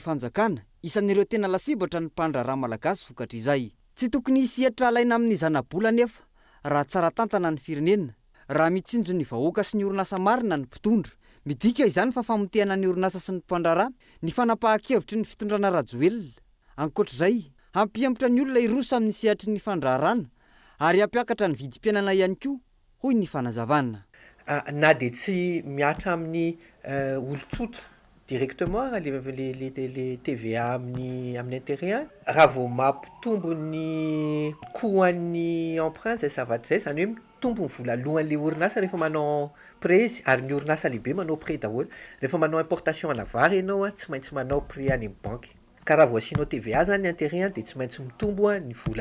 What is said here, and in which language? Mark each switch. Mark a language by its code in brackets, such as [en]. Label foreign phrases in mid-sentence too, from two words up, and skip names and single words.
[mg] fanjakana isan'ireo tena lasibatra ny mpandraharaha malagasy vokatra izay tsy tokony hisihatra alaina amin'ny zanabola nefa raha tsara tantana ny firenena raha mitsinjo ny vahoaka sy ny orinasa marina ny mpitondra midika izany fa famotehana ny orinasa sy ny mpandraharaha ny fanapahan-kevitry ny fitondrana rajoelona ankoatr'izay hampiambotra ny olona irosa amin'ny sehatry ny fandraharana ary hampiakatra ny vidim-piainana ihany koa hoy ny fanazavana na dia tsy miatra amin'ny olon-tsotra [fr] directement les TVA [mg] amin'ny intérêt raha vao mampitombo ny coût-an'ny emprunt zay zavatra zay zany hoe mitombo ny vola alohan'le orinasa rehefa manao prêt ary ny orinasa lehibe manao prêt daholo rehefa manao importation ana vary ianao tsy maintsy manao prêt any amin'ny banky ka raha vao asianao TVA zany ny intérêt dia tsy maintsy mitombo ny vola